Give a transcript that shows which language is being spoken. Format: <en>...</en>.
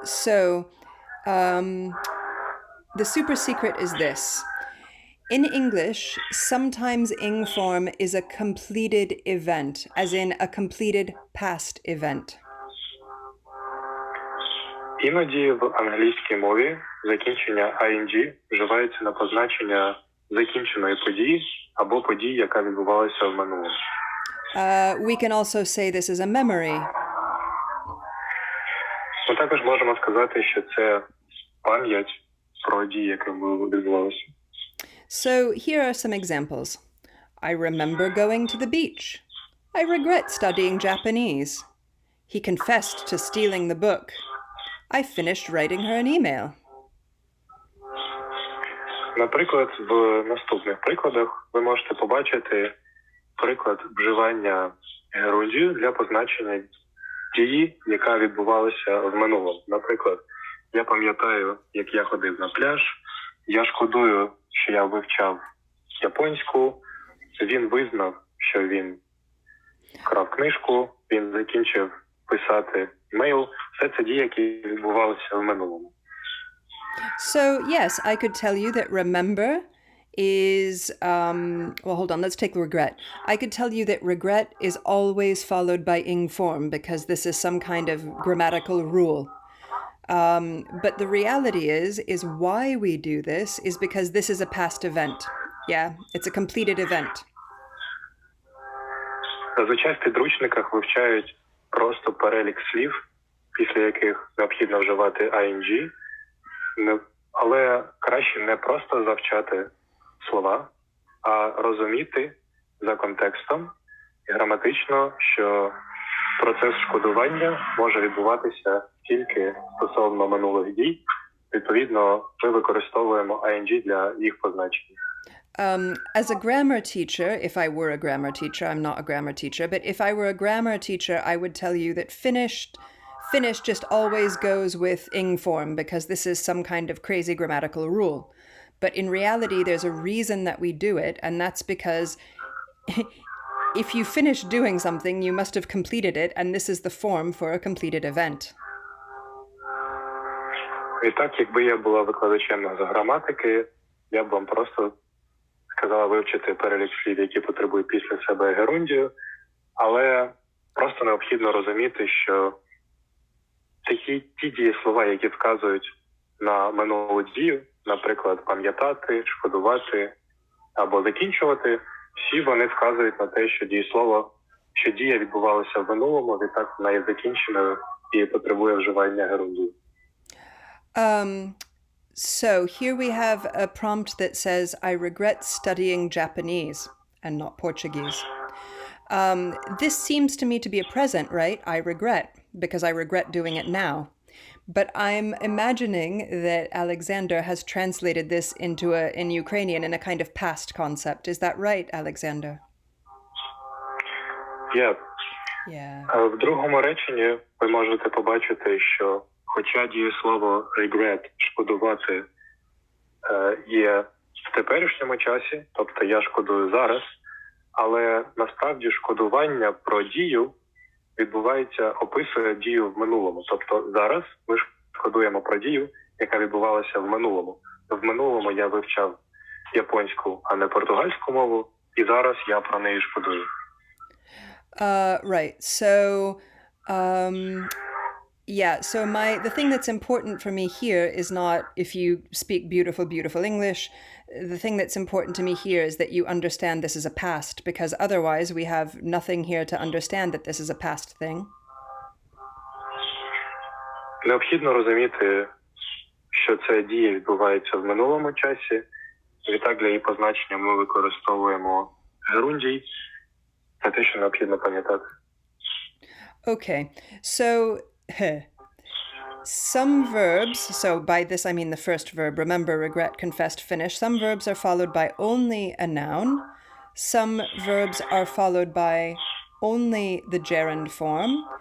<en>The super secret is this. In English, sometimes ing form is a completed event, as in a completed past event.</en> <uk>Іноді в англійській мові закінчення ing вживається на позначення закінченої події або події, яка відбувалася в минулому.</uk> <en>We can also say this is a memory.</en> <uk>Ми також можемо сказати, що це пам'ять про дії, які відбувалися.</uk> <en>So here are some examples. I remember going to the beach. I regret studying Japanese. He confessed to stealing the book. I finished writing her an email.</en> <uk>Наприклад, в наступних прикладах ви можете побачити приклад вживання герундію для позначення дії, яка відбувалася в минулому. Наприклад, я пам'ятаю, як я ходив на пляж, я шкодую, що я вивчав японську, він визнав, що він вкрав книжку, він закінчив писати мейл. Все це дії, які відбувалися в минулому.</uk> <en>So, yes, I could tell you that remember is, well, hold on, let's take regret. I could tell you that regret is always followed by ing form because this is some kind of grammatical rule. But the reality is why we do this is because this is a past event. Yeah, it's a completed event.</en> <uk>Зазвичай в підручниках вивчають просто перелік слів, після яких необхідно вживати ing, але краще не просто завчати слова, а розуміти за контекстом і граматично, що процес шкодування може відбуватися тільки стосовно минулих дій. Відповідно, ми використовуємо ing для їх позначення.</uk> <en>As a grammar teacher, if I were a grammar teacher, I'm not a grammar teacher, but if I were a grammar teacher, I would tell you that finished just always goes with ing form because this is some kind of crazy grammatical rule. But in reality, there's a reason that we do it, and that's because if you finish doing something, you must have completed it, and this is the form for a completed event.</en> <uk>І так, якби я була викладачем з граматики, я б вам просто сказала вивчити перелік слів, які потребують після себе герундію, але просто необхідно розуміти, що ті дієслова, які вказують на минулу дію, наприклад, пам'ятати, шкодувати або закінчувати, всі вони вказують на те, що що дія відбувалася в минулому, відтак вона є закінченою і потребує вживання герундії.</uk> <en>So here we have a prompt that says, I regret studying Japanese and not Portuguese. This seems to me to be a present, right? I regret, because I regret doing it now. But I'm imagining that Alexander has translated this in Ukrainian in a kind of past concept. Is that right, Alexander? Yeah. Yeah.</en> <uk>В другому реченні ви можете побачити, що хоча дієслово regret, шкодувати, є в теперішньому часі, тобто я шкодую зараз, але насправді шкодування про дію описує дію в минулому. Тобто зараз ми шкодуємо про дію, яка відбувалася в минулому. В минулому я вивчав японську, а не португальську мову, і зараз я про неї шкодую.</uk> <en>Right. So, the thing that's important for me here is not if you speak beautiful, beautiful English. The thing that's important to me here is that you understand this is a past, because otherwise we have nothing here to understand that this is a past thing.</en> <uk>Необхідно розуміти, що ця дія відбувається в минулому часі. Відтак для її позначення ми використовуємо герундій. Це те, що необхідно пам'ятати.</uk> <en>Okay. So, some verbs, so by this I mean the first verb, remember, regret, confessed, finish. Some verbs are followed by only a noun. Some verbs are followed by only the gerund form.</en>